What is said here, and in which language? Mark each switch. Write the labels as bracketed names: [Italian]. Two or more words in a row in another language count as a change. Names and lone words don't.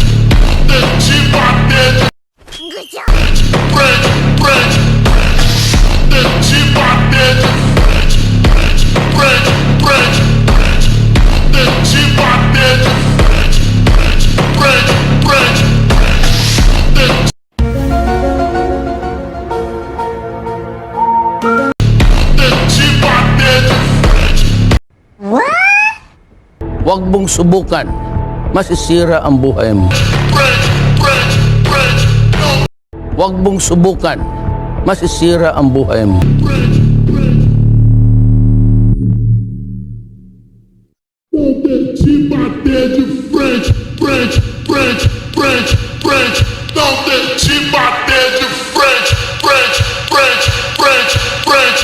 [Portuguese] Não deixe bater de frente, frente, frente. Não deixe bater de frente, frente, frente, frente, frente. Não deixe bater de frente, frente, frente, frente, frente. [Filipino] Huwag mong subukan. Masisira ang buhay mo. Huwag mong subukan. Masisira ang buhay mo. [Portuguese] Te bater de frente, frente, frente, frente, frente. Não deixe bater de frente, frente, frente, frente, frente.